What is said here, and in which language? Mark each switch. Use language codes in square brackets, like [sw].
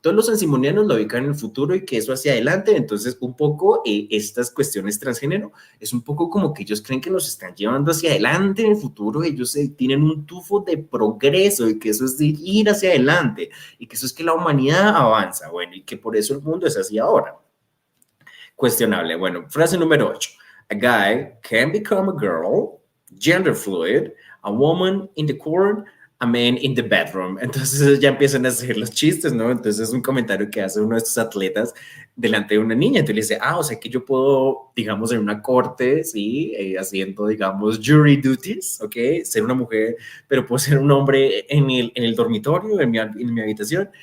[es] Todos los sansimonianos lo ubican en el futuro y que eso hacia adelante. Entonces, un poco estas cuestiones transgénero es un poco como que ellos creen que nos están llevando hacia adelante en el futuro. Ellos tienen un tufo de progreso y que eso es de ir hacia adelante y que eso es que la humanidad avanza. Bueno, y que por eso el mundo es así ahora. Cuestionable. Bueno, frase número 8. [en] A guy can become a girl, gender fluid, a woman in the court, a man in the bedroom. [es] Entonces ya empiezan a hacer los chistes, ¿no? Entonces es un comentario que hace uno de estos atletas delante de una niña. Entonces le dice, o sea que yo puedo, digamos, en una corte, ¿sí? Haciendo, digamos, jury duties, ¿ok? Ser una mujer, pero puedo ser un hombre en el dormitorio, en mi habitación.